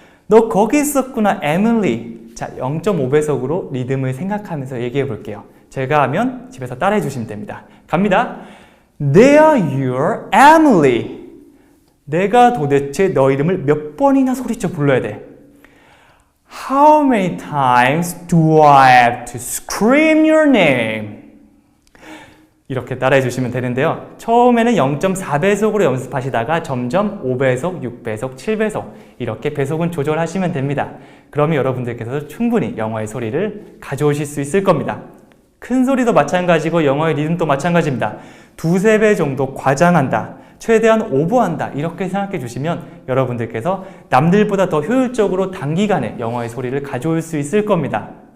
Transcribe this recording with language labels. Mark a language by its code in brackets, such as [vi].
[ko] 너 거기 있었구나, 에밀리. 자, 0.5배속으로 리듬을 생각하면서 얘기해 볼게요. 제가 하면 집에서 따라해 주시면 됩니다. [en] 갑니다. There you're Emily. [ko] 내가 도대체 너 이름을 몇 번이나 소리쳐 불러야 돼? [en] How many times do I have to scream your name? [ko] 이렇게 따라해 주시면 되는데요. 처음에는 0.4배속으로 연습하시다가 점점 5배속, 6배속, 7배속 이렇게 배속은 조절하시면 됩니다. 그러면 여러분들께서도 충분히 영어의 소리를 가져오실 수 있을 겁니다. 큰 소리도 마찬가지고 영어의 리듬도 마찬가지입니다. 2~3배 정도 과장한다, 최대한 오버한다 이렇게 생각해 주시면 여러분들께서 남들보다 더 효율적으로 단기간에 영어의 소리를 가져올 수 있을 겁니다.